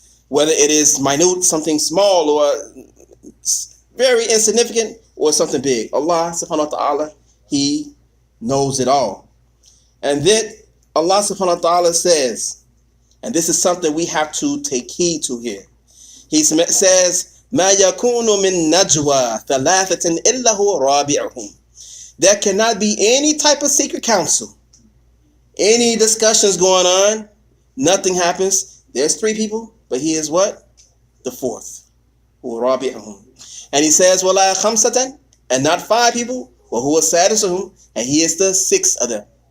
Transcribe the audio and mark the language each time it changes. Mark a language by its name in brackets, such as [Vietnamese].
[English] Whether it is minute, something small, or very insignificant, or something big. Allah subhanahu wa ta'ala, He knows it all. And then Allah subhanahu wa ta'ala says, and this is something we have to take heed to here. He says, [Arabic] مَا يَكُونُ مِن نَجْوَى ثَلَاثَةٍ إِلَّا هُوَ رَابِعُهُم. [English] There cannot be any type of secret council, any discussions going on, nothing happens. There's three people, but He is what? The fourth. [Arabic] هُوَ رَابِعُهُم. [English] And He says, [Arabic] وَلَا خَمْسَةً, [English] and not five people, [Arabic] وَهُوَ سَادِسُهُم, [English] and He is the sixth of them.